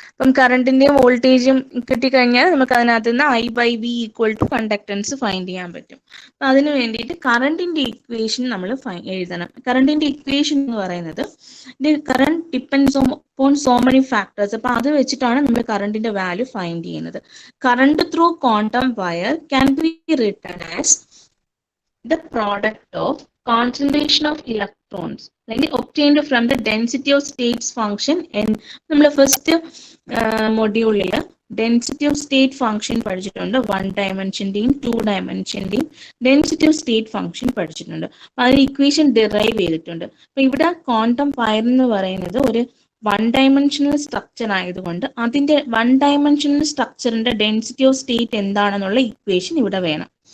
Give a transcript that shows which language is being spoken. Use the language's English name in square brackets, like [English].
[Malayalam] അപ്പം കറണ്ടിന്റെയും വോൾട്ടേജും കിട്ടിക്കഴിഞ്ഞാൽ നമുക്ക് അതിനകത്ത് നിന്ന് I/V = കണ്ടക്ടൻസ് ഫൈൻഡ് ചെയ്യാൻ പറ്റും. അപ്പം അതിന് വേണ്ടിയിട്ട് കറണ്ടിന്റെ ഇക്വേഷൻ നമ്മൾ എഴുതണം. കറണ്ടിന്റെ ഇക്വേഷൻ എന്ന് പറയുന്നത് [English] Current depends on so many factors. [Malayalam] അപ്പം അത് വെച്ചിട്ടാണ് നമ്മൾ കറണ്ടിന്റെ വാല്യൂ ഫൈൻഡ് ചെയ്യുന്നത്. [English] Current through quantum wire can be written as the product of concentration of electrons obtained from the density of states function. [Malayalam] And നമ്മൾ first മൊഡ്യൂളിൽ density of state function പഠിച്ചിട്ടുണ്ട്. 1 ഡയമെൻഷൻ്റെയും 2 ഡയമെൻഷൻ്റെയും density of state function പഠിച്ചിട്ടുണ്ട്. അപ്പം അതിന് equation derive ചെയ്തിട്ടുണ്ട്. അപ്പം ഇവിടെ quantum wire എന്ന് പറയുന്നത് ഒരു 1 ഡയമെൻഷണൽ സ്ട്രക്ചർ ആയതുകൊണ്ട് അതിൻ്റെ 1 ഡയമെൻഷണൽ സ്ട്രക്ചറിന്റെ ഡെൻസിറ്റി ഓഫ് സ്റ്റേറ്റ് എന്താണെന്നുള്ള ഇക്വേഷൻ ഇവിടെ വേണം.